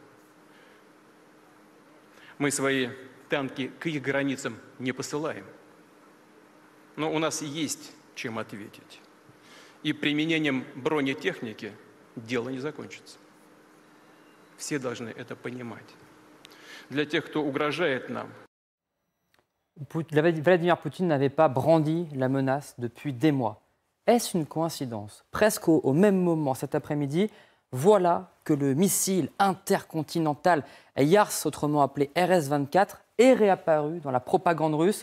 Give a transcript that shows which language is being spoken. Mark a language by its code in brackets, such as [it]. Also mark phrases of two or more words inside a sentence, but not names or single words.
[ru] Мы свои танки к их границам не посылаем, но у нас есть чем ответить. И применением бронетехники дело не закончится. Все должны это понимать. Для тех, кто угрожает нам. [fr] Vladimir Poutine n'avait pas brandi la menace depuis des mois. Est-ce une coïncidence? Presque au même moment, cet après-midi, voilà que le missile intercontinental Yars, autrement appelé RS-24, est réapparu dans la propagande russe.